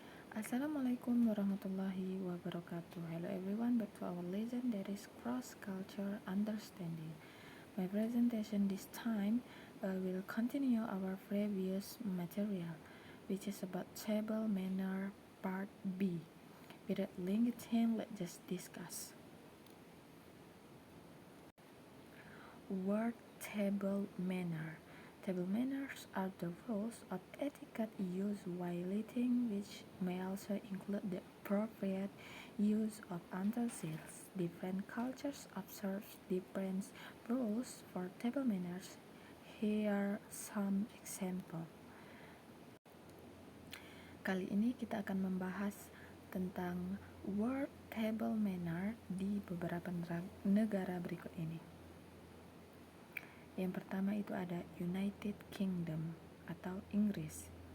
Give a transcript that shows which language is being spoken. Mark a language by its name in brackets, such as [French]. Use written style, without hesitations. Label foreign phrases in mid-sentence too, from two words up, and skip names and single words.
[Arabic] السلام عليكم ورحمة الله وبركاته. [English] Hello everyone, back to our lesson that is cross-culture understanding. My presentation this time will continue our previous material, which is about table manner part B. Without limiting, let's just discuss. Word table manner. Table manners are the rules of etiquette used while eating, which may also include the appropriate use of utensils. Different cultures observe different rules for table manners. Here are some examples. [Indonesian] Kali ini kita akan membahas tentang [English] word table manner [Indonesian] di beberapa negara berikut ini. Yang pertama itu ada United Kingdom atau Inggris.